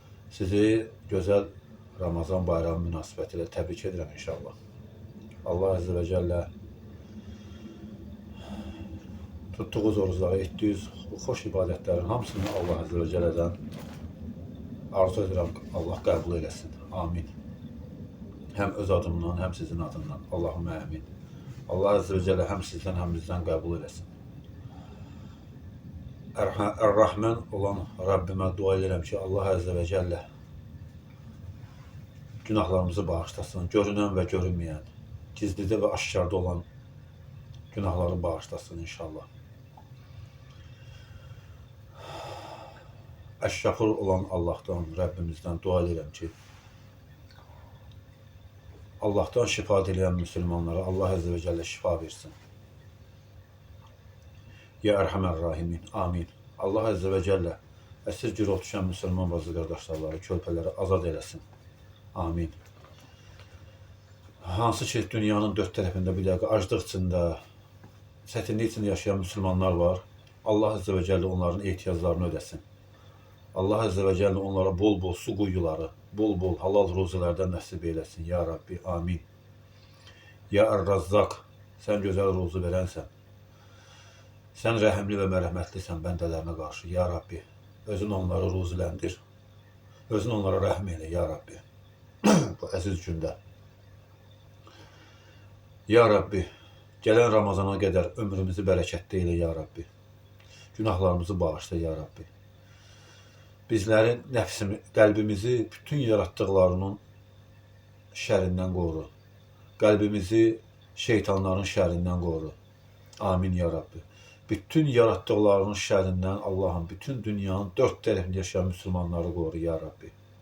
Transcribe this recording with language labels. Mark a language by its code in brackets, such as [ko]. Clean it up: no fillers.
[az] Sizi gözəl Ramazan bayramı münasibətilə təbrik edirəm inşallah. Allah Əzze və Cəllə tutduğunuz orucları, etdiyiniz bu xoş ibadətlərin hamısını Allah Əzze və Cəllədən arzu edirəm, Allah qəbul eləsin. Amin. Hem öz adımdan, hem sizin adından. Allahümme amin. [tr] Allah Azze ve Celle hem sizden hem bizden kabul eylesin. Er-Rahman olan Rabbime dua ederim ki Allah Azze ve Celle günahlarımızı bağışlasın. Görünen ve görünmeyen, gizlide ve aşkarda olan günahları bağışlasın inşallah. Eşşakur olan Allah'tan, Rabbimizden dua ederim ki Allah'tan şifa dileyen Müslümanlara Allah Azze ve Celle şifa versin. [ar] Ya Erhamer Rahimin. Amin. [az] Allah Azze ve Celle əsir girov düşən Müslüman bazı qardaşları, körpələri azad eləsin. Amin. Hansı ki dünyanın dörd tərəfində bir dəqiqə aclıq içində, çətinlik içində yaşayan Müslümanlar var. Allah Azze ve Celle onların ehtiyaclarını ödesin. Allah Azze ve Celle onlara bol bol su quyuları, bol bol halal ruzilərdən nəsib eyləsin. Ya Rabbi, amin. Ya Er-Razzaq, sən gözəl ruzi verənsən. Sən rəhimli və mərhəmətlisən bəndələrinə qarşı. Ya Rabbi, özün onları ruziləndir. Özün onlara rəhm elə, Ya Rabbi. Bu əziz gündə. Ya Rabbi, gələn Ramazana qədər ömrümüzü bərəkətli elə, Ya Rabbi. Günahlarımızı bağışla, Ya Rabbi. Bizlərin nəfsimizi, qəlbimizi bütün yaratdıqlarının şərindən qoru. Qəlbimizi şeytanların şərindən qoru. Amin ya Rabbi. Bütün yaratdıqlarının şərindən Allah'ın bütün dünyanın dörd tərəfində yaşayan Müslümanları qoru ya Rabbi.